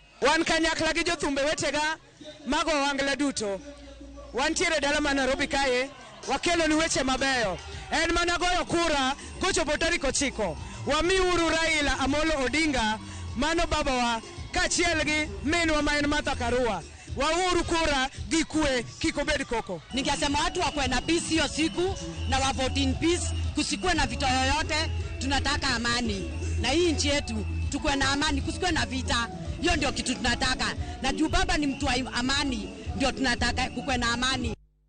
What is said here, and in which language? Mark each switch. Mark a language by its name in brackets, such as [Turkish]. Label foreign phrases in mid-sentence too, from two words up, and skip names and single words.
[Luo (Kenya and Tanzania)] wan kanyakla gi jothumbe wetega mago wangla duto wantiere dala ma Nairobi kae wakelo ni weche mabeyo en mana goyo kura kochopo tarik 9 wamiuru Raila Amolo Odinga mano babawa kachiel gi minwa ma en Martha Karua. Wauru kura gikue kikobedi koko. [Swahili] Ningesema watu wakwe na peace hiyo siku na wa [English] vote in peace, [Swahili] kusikue na vita yoyote, tunataka amani. Na hii nchi yetu tukue na amani, kusikue na vita. Hiyo ndio kitu tunataka. Na juu baba ni mtu wa amani, ndio tunataka kukue na amani.